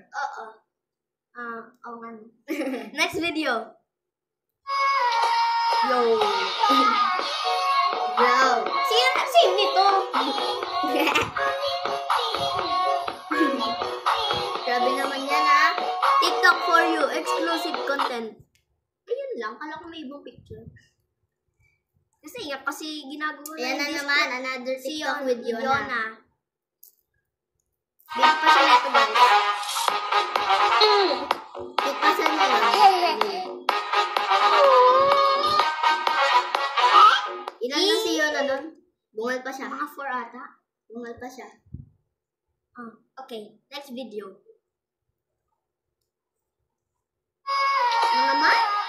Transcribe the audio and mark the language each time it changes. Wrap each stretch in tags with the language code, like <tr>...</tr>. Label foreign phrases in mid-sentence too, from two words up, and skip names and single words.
<tl>Oo. Oo nga.</tl> <en>Next video. Yo. Bro.</en> <tl>Same nito. Grabe naman yan ha.</tl> <en>TikTok for you. Exclusive content.</en> <tl>Ayun lang. Kala ko may ibang picture. Kasi ginagawa Ayan na yung naman, another si</tl> <en>TikTok with Yona.</en> <tl>Yona. Big pa siya nito, guys. Ipasan mo lang. Ilan na si Yona nun? Bungal pa siya. Mga 4 ata. Bungal pa siya. Okay.</tl> <en>Next video.</en> <tl>Ano naman?</tl>